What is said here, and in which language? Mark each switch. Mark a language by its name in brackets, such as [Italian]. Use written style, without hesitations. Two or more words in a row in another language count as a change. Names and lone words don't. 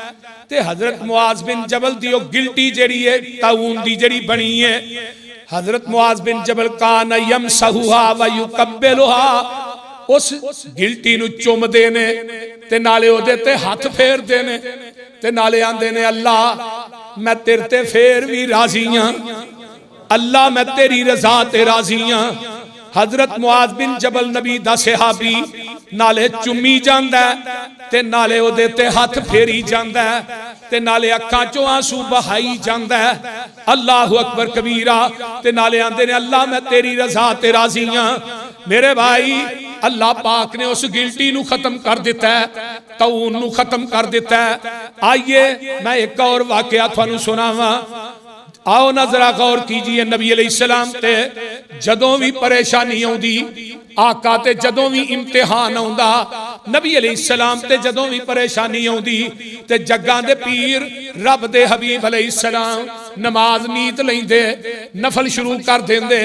[Punjabi] تے حضرت معاذ بن جبل دی او گلٹی جیہڑی ہے طاعون دی جیہڑی بنی ہے، حضرت معاذ بن جبل [Arabic] كان يمسحها ويقبلها, [Punjabi] اس گلٹی نوں چمدے نے تے نالے اوہدے تے ہتھ پھیردے نے تے نالے آندے نے اللہ میں تیرے تے پھیر بھی راضی ہاں، اللہ میں تیری رضا تے راضی ہاں. حضرت معاذ بن جبل نبی دا صحابی نالے چمی جاندا تے نالے اوہدے تے ہتھ پھیری جاندا تے نالے اکھاں چوں آنسو بہائی جاندا. [Arabic] الله أكبر كبيرا [Punjabi] تے نالے آندے نے اللہ میں تیری رضا تے راضی ہاں. میرے بھائی اللہ پاک نے اس گلٹی نوں ختم کر دتا ہے، طاعون نوں ختم کر دتا ہے. آئیے میں ایک اور واقعہ تہانوں سناواں. آؤ نا ذرا غور کیجیے، نبی علیہ السلام تے جدوں بھی پریشانی آؤندی آقا تے جدوں بھی امتحان آؤندا، نبی علیہ السلام تے جدوں بھی پریشانی آؤندی تے جگاں دے پیر رب دے حبیب علیہ السلام نماز نیت لیندے، نفل شروع کر دیندے.